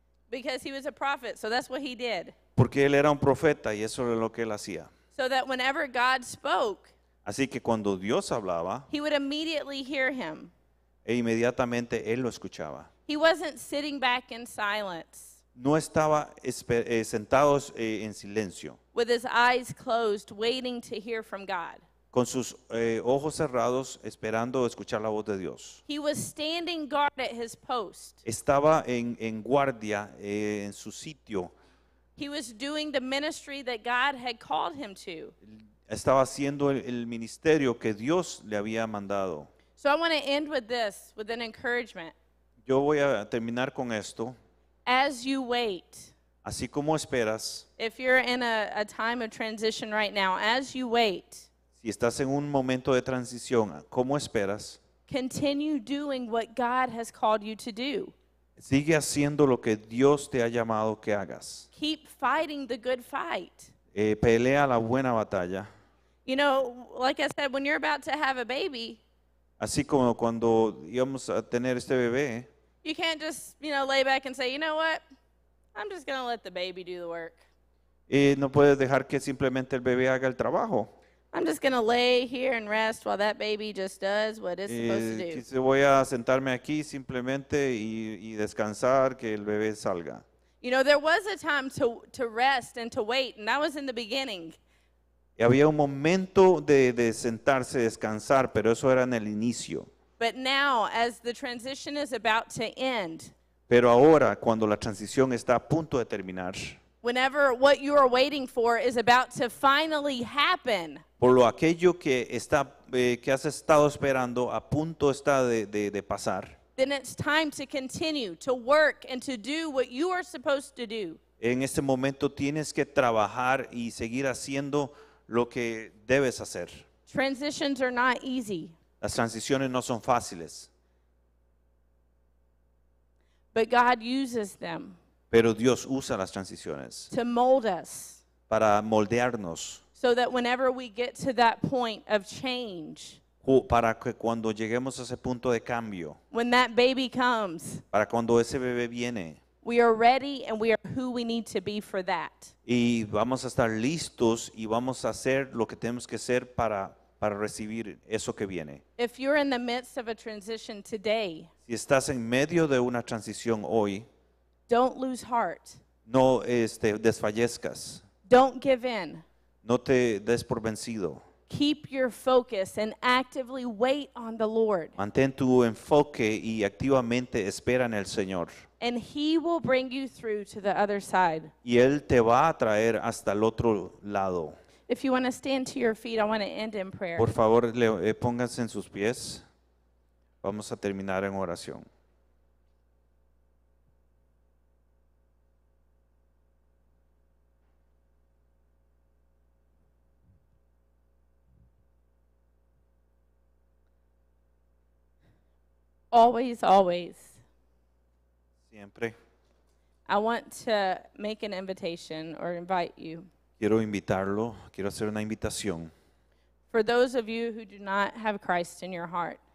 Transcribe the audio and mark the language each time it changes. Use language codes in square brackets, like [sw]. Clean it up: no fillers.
[en] Because he was a prophet, so that's what he did. [es] Porque él era un profeta y eso era lo que él hacía. [en] So that whenever God spoke, [es] Así que cuando Dios hablaba, [en] he would immediately hear him. [es] inmediatamente él lo escuchaba. [en] He wasn't sitting back in silence [es] No estaba sentados en silencio, [en] with his eyes closed, waiting to hear from God. [es] con sus ojos cerrados, esperando escuchar la voz de Dios. [en] He was standing guard at his post. [es] Estaba en guardia en su sitio. [en] He was doing the ministry that God had called him to. [es] Estaba haciendo el ministerio que Dios le había mandado. [en] So I want to end with this, with an encouragement. [es] Yo voy a terminar con esto. [en] As you wait, [es] Así como esperas, [en] if you're in a time of transition right now, as you wait, [es] si estás en un momento de transición, ¿cómo esperas? [en] continue doing what God has called you to do. [es] Sigue haciendo lo que Dios te ha llamado que hagas. [en] Keep fighting the good fight. [es] Pelea la buena batalla. [en] You know, like I said, when you're about to have a baby, [es] Así como cuando íbamos a tener este bebé, [en] you can't just, lay back and say, you know what? I'm just going to let the baby do the work. [es] no puedes dejar que simplemente el bebé haga el trabajo. [en] I'm just going to lay here and rest while that baby just does what it's supposed to do. [es] Quise voy a sentarme aquí simplemente y descansar, que el bebé salga. [en] You know, there was a time to rest and to wait, and that was in the beginning. [es] Y había un momento de sentarse, descansar, pero eso era en el inicio. [en] But now, as the transition is about to end, [es] Pero ahora, cuando la transición está a punto de terminar, [en] whenever what you are waiting for is about to finally happen, [es] por lo aquello que has estado esperando, a punto está de pasar, [en] then it's time to continue to work and to do what you are supposed to do. [es] en este momento tienes que trabajar y seguir haciendo lo que debes hacer. [en] Transitions are not easy, [es] Las transiciones no son fáciles, [en] but God uses them [es] pero Dios usa las transiciones [en] to mold us [es] para moldearnos, [en] so that whenever we get to that point of change, [es] para que cuando lleguemos a ese punto de cambio, [en] when that baby comes, [es] para cuando ese bebé viene, [en] we are ready and we are who we need to be for that. [es] y vamos a estar listos y vamos a hacer lo que tenemos que hacer para recibir eso que viene. [en] If you're in the midst of a transition today, [es] Si estás en medio de una transición hoy, [en] don't lose heart. [es] no desfallezcas, [en] Don't give in. [es] no te des por vencido. [en] Keep your focus and actively wait on the Lord. [es] Mantén tu enfoque y activamente espera en el Señor. [en] And He will bring you through to the other side. [es] Y Él te va a traer hasta el otro lado. [en] If you want to stand to your feet, I want to end in prayer. [es] Por favor, pónganse en sus pies. Vamos a terminar en oración. [en] Always, always, [es] Siempre [en] I want to make an invitation or invite you. [es] quiero invitarlo, quiero hacer una invitación [en] For those of you who do not have Christ in your heart,